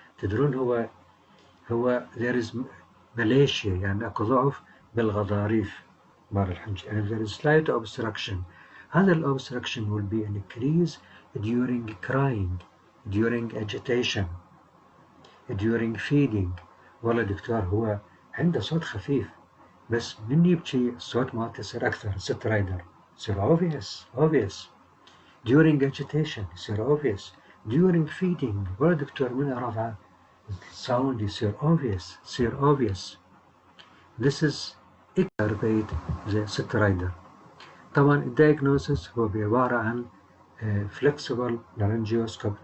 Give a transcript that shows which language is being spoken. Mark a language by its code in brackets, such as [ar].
[ar] تدرون هو [en] there is malacia [ar] يعني اكو ضعف بالغضاريف بار الحنجرة [en] and there is slight obstruction. هذا الobstruction will be increased during crying, during agitation, during feeding. [ar] والله دكتور هو عنده صوت خفيف بس من يبكي الصوت مالته يصير أكثر سترايدر يصير obvious. [en] During agitation [ar] يصير [en] obvious. During feeding [ar] والله دكتور من رفع sound يصير obvious. [en] This is exacerbate the stridor. [ar] طبعا الدياغنوسيس هو عبارة عن flexible laryngoscopy.